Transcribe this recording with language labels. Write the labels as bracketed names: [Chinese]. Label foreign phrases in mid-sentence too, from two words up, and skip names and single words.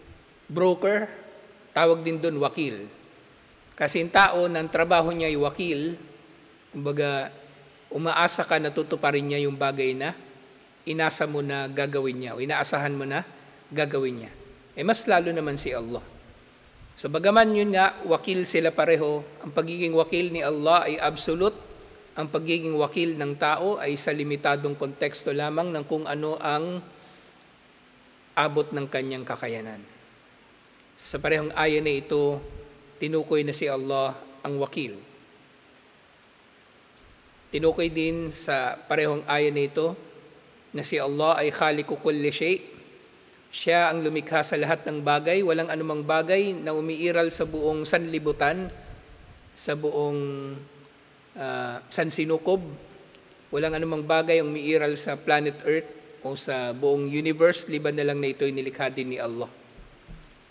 [Filipino] Broker, tawag din doon wakil. Kasi yung tao ng trabaho niya ay wakil, kumbaga umaasa ka na tutuparin niya yung bagay na inasa mo na gagawin niya o inaasahan mo na gagawin niya. Mas lalo naman si Allah. So bagaman yun nga, wakil sila pareho, ang pagiging wakil ni Allah ay absolute, ang pagiging wakil ng tao ay sa limitadong konteksto lamang ng kung ano ang abot ng kanyang kakayanan. Sa parehong aya na ito, tinukoy na si Allah ang wakil. Tinukoy din sa parehong aya na ito na si Allah ay [Arabic] خالق كل شيء'. [Filipino] Siya ang lumikha sa lahat ng bagay, walang anumang bagay na umiiral sa buong sanlibutan, sa buong sansinukob. Walang anumang bagay ang umiiral sa [English] planet Earth [Filipino] o sa buong universe, liban na lang na ito'y nilikha din ni Allah.